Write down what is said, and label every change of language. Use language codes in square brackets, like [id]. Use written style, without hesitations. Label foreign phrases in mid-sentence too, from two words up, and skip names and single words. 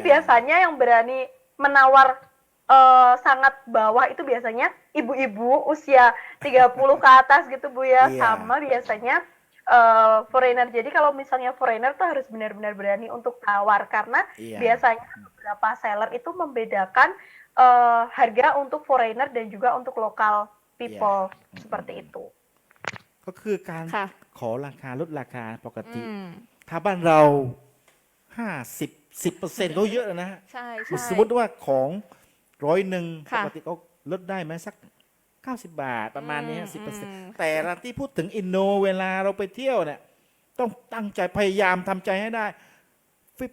[id] biasanya yang berani menawar sangat bawah itu biasanya ibu-ibu usia 30 ke atas gitu Bu ya. Iya. Sama biasanya foreigner. Jadi kalau misalnya foreigner tuh harus benar-benar berani untuk tawar karena Iya. biasanya beberapa seller itu membedakan harga untuk foreigner dan juga untuk lokal people seperti itu. [th] ก็คือการ ค่ะ ขอราคาลดราคาปกติ อืม ถ้าบ้านเรา10% ก็เยอะแล้วนะฮะ ใช่ใช่ สมมติว่าของ100ป ค่ะ กติเขาลดได้ไหมสัก90 บาทประมาณนี้ฮะ อืม 10%แต่ละที่พูดถึงอินโดเวลาเราไปเที่ยวเนี่ยต้องตั้งใจพยายามทำใจให้ได้ 50% เลย